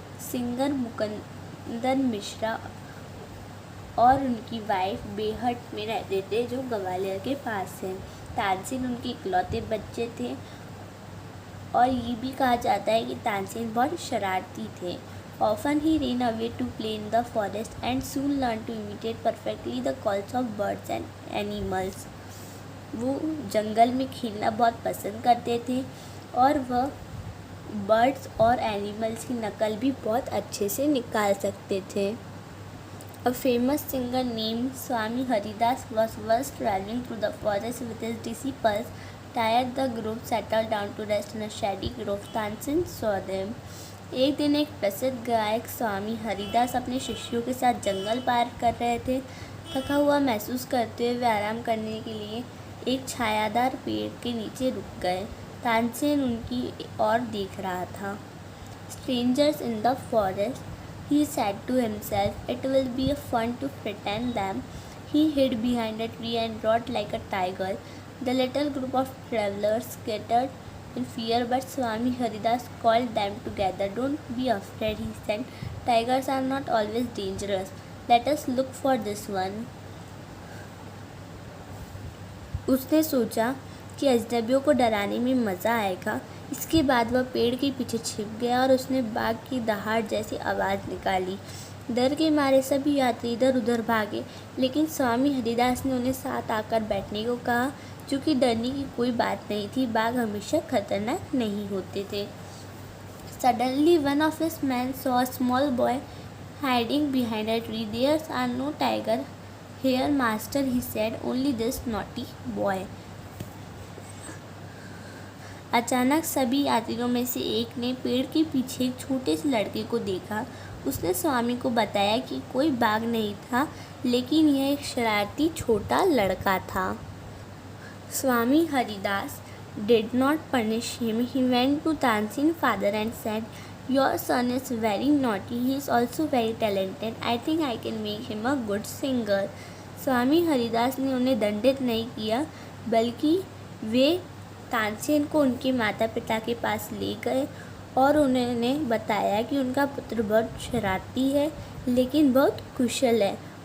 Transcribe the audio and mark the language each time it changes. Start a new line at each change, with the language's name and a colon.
Hindi: Singer मुकंदन Mishra और उनकी wife Behat में रहते थे, जो ग्वालियर के पास है। तानसेन उनके इकलौते बच्चे थे और ये भी कहा जाता है कि तानसेन बहुत शरारती थे।
English: Often he ran away to play in the forest and soon learned to imitate perfectly the calls of birds and animals.
Hindi: वो जंगल में खेलना बहुत पसंद करते थे और वह बर्ड्स और एनिमल्स की नकल भी बहुत अच्छे से निकाल सकते थे।
English: A famous singer named Swami Haridas was once traveling through the forest with his disciples. Tired, the group settled down to rest in a shady grove. Tansen saw them.
Hindi: एक दिन एक प्रसिद्ध गायक स्वामी हरिदास अपने शिष्यों के साथ जंगल पार कर रहे थे। थका हुआ महसूस करते हुए वे आराम करने के लिए एक छायादार पेड़ के नीचे रुक गए। तानसेन उनकी ओर देख रहा था।
English: Strangers in the forest, he said to himself, it will be fun to frighten them. He hid behind a tree and roared like a tiger. The little group of travelers scattered in fear, but Swami Haridas called them together. Don't be afraid, he said. Tigers are not always dangerous. Let us look for this one.
Hindi: उसने सोचा कि अजनबियों को डराने में मज़ा आएगा। इसके बाद वह पेड़ के पीछे छिप गया और उसने बाघ की दहाड़ जैसी आवाज़ निकाली। डर के मारे सभी यात्री इधर उधर भागे, लेकिन स्वामी हरिदास ने उन्हें साथ आकर बैठने को कहा, क्योंकि डरने की कोई बात नहीं थी। बाघ हमेशा खतरनाक नहीं होते थे।
English: Suddenly one of his men saw a small boy hiding behind a tree. There are no tiger here, master, he said. Only this naughty boy.
Hindi: अचानक सभी यात्रियों में से एक ने पेड़ के पीछे एक छोटे से लड़के को देखा। उसने स्वामी को बताया कि कोई बाघ नहीं था, लेकिन यह एक शरारती छोटा लड़का था।
English: Swami Haridas did not punish him. He went to Tansen's father and said, "Your son is very naughty. He is also very talented. I think I can make him a good singer."
Hindi: स्वामी हरिदास ने उन्हें दंडित नहीं किया, बल्कि वे तानसेन को उनके माता पिता के पास ले गए और उन्होंने बताया कि उनका पुत्र बहुत शरारती है, लेकिन बहुत कुशल है।